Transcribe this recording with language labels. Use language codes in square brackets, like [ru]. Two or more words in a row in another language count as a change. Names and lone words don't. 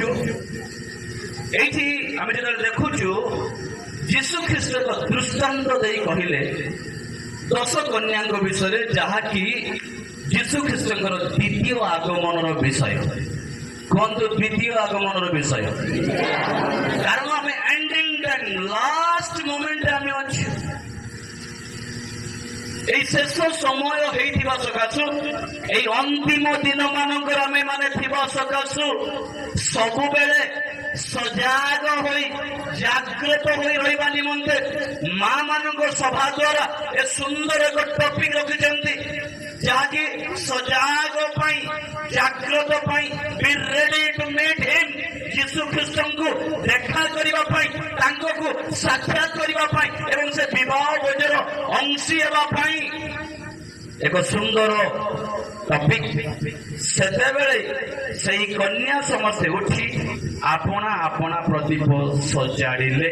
[or] ଏଇଠି ଆମେ ଯେତେବେଳେ ଦେଖୁଛୁ ଯୀଶୁ ଖ୍ରୀଷ୍ଟ ଏକ ଦୃଷ୍ଟାନ୍ତ ଦେଇ କହିଲେ ଦଶ କନ୍ୟାଙ୍କ ବିଷୟରେ, ଯାହାକି ଯୀଶୁ ଖ୍ରୀଷ୍ଟଙ୍କର ଦ୍ୱିତୀୟ ଆଗମନର ବିଷୟ। କୁହନ୍ତୁ ଦ୍ୱିତୀୟ ଆଗମନର ବିଷୟ। କାରଣ ଆମେ [en] ending time last momentre [or] ଆମେ ଅଛୁ। ଏହି ଶେଷ ସମୟ ହେଇଥିବା ସକାଶୁ ଏହି ଅନ୍ତିମ ଦିନ ମାନଙ୍କର ଆମେ ମାନେ ଥିବା ସକାଶୁ ସବୁବେଳେ ସଜାଗ ହୋଇ ଜାଗ୍ରତ ହୋଇ ରହିବା ନିମନ୍ତେ ମା ମାନଙ୍କ ସଭା ଦ୍ୱାରା ଏ ସୁନ୍ଦର ଏକ ଟପିକ ରଖିଛନ୍ତି, ଯାହାକି ସଜାଗ ପାଇଁ ଜାଗ୍ରତ ପାଇଁ [en] be ready to meet him, [or] ଯୀଶୁ ଖ୍ରୀଷ୍ଟଙ୍କୁ ଦେଖା କରିବା ପାଇଁ, ତାଙ୍କକୁ ସାକ୍ଷାତ କରିବା ପାଇଁ ଏବଂ ସେ ବିବାହ ଭୋଜର ଅଂଶୀ ହେବା ପାଇଁ ଏକ ସୁନ୍ଦର ଟପିକ। ସେତେବେଳେ ସେଇ କନ୍ୟା ସମସ୍ତେ ଉଠି ଆପଣା ଆପଣା ପ୍ରଦୀପ ସଜାଡ଼ିଲେ।